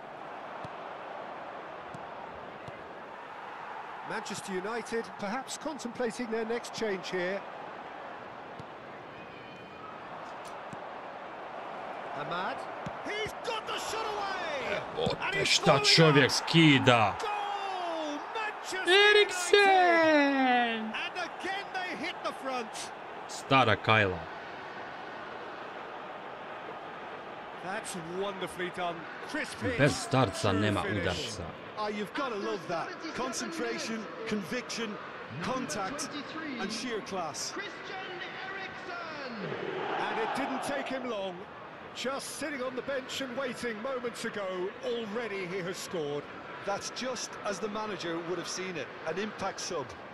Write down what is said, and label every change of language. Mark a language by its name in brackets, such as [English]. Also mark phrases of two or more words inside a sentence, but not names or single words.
[English] Manchester United perhaps contemplating their next change here. Ahmad. He's got the shot away! [Bosnian] Bote, šta čovjek skida? [English] Goal! Manchester Eriksen! United! And again they hit the front. [Bosnian] Stara Kajla. [English] That's wonderfully done. Crisp hit. [Bosnian] Bez starca nema udarca. [English] Oh, you've got to love that. Concentration, conviction, contact, and sheer class. And it didn't take him long. Just sitting on the bench and waiting moments ago, already he has scored. That's just as the manager would have seen it, an impact sub.